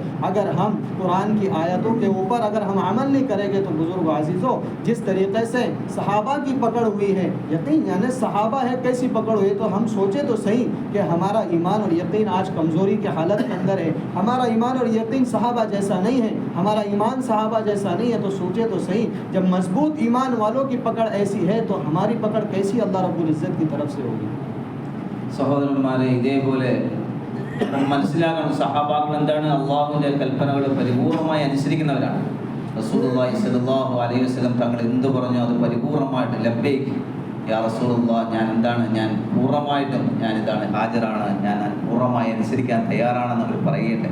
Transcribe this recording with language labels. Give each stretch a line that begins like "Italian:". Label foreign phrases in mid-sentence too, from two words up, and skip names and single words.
Hindi: अगर हम कुरान की आयतों के ऊपर अगर हम अमल नहीं करेंगे तो बुज़ुर्ग अज़ीज़ों, जिस तरीक़े से सहाबा की पकड़ हुई है, यकीन यानी सहाबा है कैसी पकड़ हुई, तो हम सोचें तो सही कि हमारा ईमान और यकीन आज कमज़ोरी के हालत के अंदर है, हमारा ईमान और यकीन सहाबा जैसा नहीं है, हमारा ईमान सहाबा जैसा नहीं है, तो सोचें तो सही, जब मजबूत ईमान वालों की पकड़ ऐसी है तो हमारी पकड़ कैसी
Arabic: الله رب العزة
Hindi: की तरफ से होगी।
Malayalam: സഹോദരന്മാരെ, ഇതേപോലെ മനസ്സിലാക്കണം, സഹാബാക്കൾ എന്താണ്, അള്ളാഹുവിൻ്റെ കൽപ്പനകൾ പരിപൂർണമായി അനുസരിക്കുന്നവരാണ്.
Arabic: رسول الله صلى الله عليه وسلم
Malayalam: തങ്ങൾ എന്ത് പറഞ്ഞു അത് പരിപൂർണമായിട്ട്
Arabic: لبيك يا رسول الله,
Malayalam: ഞാൻ പൂർണ്ണമായിട്ടും ഞാനിതാണ് ഹാജറാണ്, ഞാൻ പൂർണ്ണമായി അനുസരിക്കാൻ തയ്യാറാണെന്ന് അവർ പറയട്ടെ.